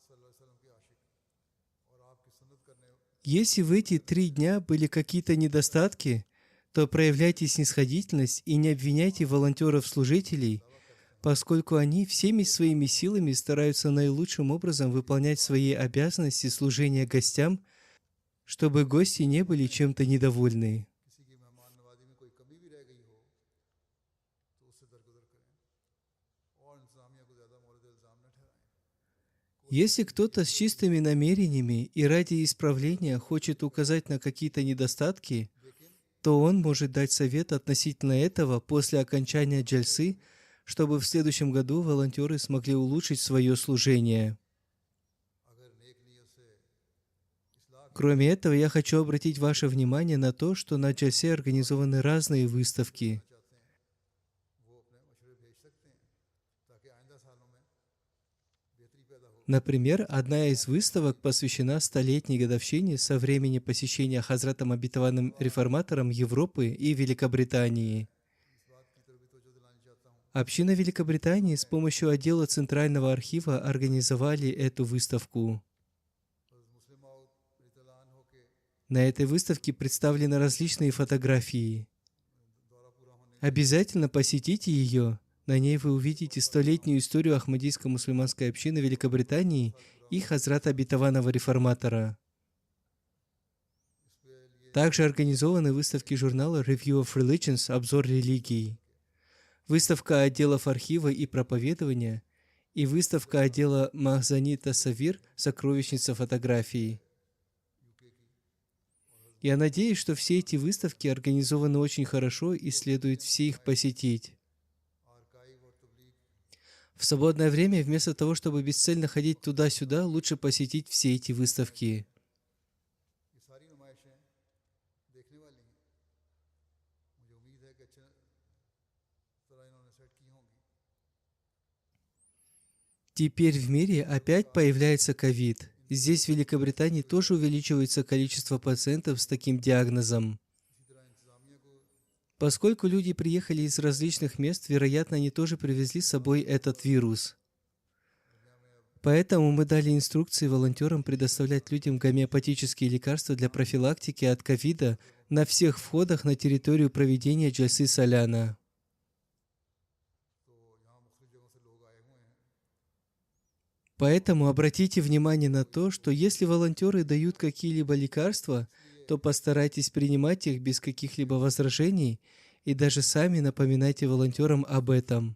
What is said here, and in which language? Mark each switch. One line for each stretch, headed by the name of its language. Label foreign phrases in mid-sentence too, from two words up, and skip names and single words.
Russian: Если в эти 3 дня были какие-то недостатки, то проявляйте снисходительность и не обвиняйте волонтеров-служителей, поскольку они всеми своими силами стараются наилучшим образом выполнять свои обязанности служения гостям, чтобы гости не были чем-то недовольны.
Urdu: کسی کی مہمان نوازی میں کوئی کمی بھی رہ گئی ہو تو اس سے درگزر کریں اور انتظامیہ کو زیادہ مورد الزام نہ ٹھہرائیں.
Russian: Если кто-то с чистыми намерениями и ради исправления хочет указать на какие-то недостатки, то он может дать совет относительно этого после окончания джальсы, чтобы в следующем году волонтеры смогли улучшить свое служение.
Urdu: اگر نیک نیت سے اصلاح
Russian: Кроме этого, я хочу обратить ваше внимание на то, что на джальсе организованы разные выставки.
Urdu: چاہتے ہیں وہ اپنے مشورے بھیج سکتے ہیں تاکہ آئندہ سالوں میں بہتری پیدا ہو.
Russian: Например, одна из выставок посвящена 100-летней годовщине со времени посещения Хазратом Обетованным Реформатором Европы и Великобритании.
Urdu: اس بات کی طرف بھی توجہ دلانی چاہتا ہوں
Russian: Община Великобритании с помощью отдела Центрального архива организовали эту выставку.
Urdu: حضرت مصلح موعود رضی اللہ عنہ کے
Russian: На этой выставке представлены различные фотографии.
Urdu: دورہ پورا ہونے
Russian: Обязательно посетите ее. На ней вы увидите 100-летнюю историю Ахмадийско-мусульманской общины Великобритании и Хазрата Обетованного Реформатора. Также организованы выставки журнала Review of Religions «Обзор религий», выставка отделов архива и проповедования и выставка отдела Махзани Тасавир «Сокровищница фотографий». Я надеюсь, что все эти выставки организованы очень хорошо и следует все их посетить.
Urdu: آرکائیو اور تبلیغ
Russian: В свободное время, вместо того, чтобы бесцельно ходить туда-сюда, лучше посетить все эти выставки.
Urdu: یہ ساری نمائشیں دیکھنے والی ہیں. مجھے امید ہے کہ اچھا طرح انہوں نے سیٹ کی ہوں گی.
Russian: Теперь в мире опять появляется ковид. Здесь, в Великобритании, тоже увеличивается количество пациентов с таким диагнозом.
Urdu: اسی طرح انتظامیہ کو
Russian: Поскольку люди приехали из различных мест, вероятно, они тоже привезли с собой этот вирус. Поэтому мы дали инструкции волонтерам предоставлять людям гомеопатические лекарства для профилактики от ковида на всех входах на территорию проведения джальсы Саляна.
Urdu: تو یہاں مختلف جگہوں سے لوگ آئے ہوئے ہیں.
Russian: Поэтому обратите внимание на то, что если волонтеры дают какие-либо лекарства, то постарайтесь принимать их без каких-либо возражений и даже сами напоминайте волонтерам об этом.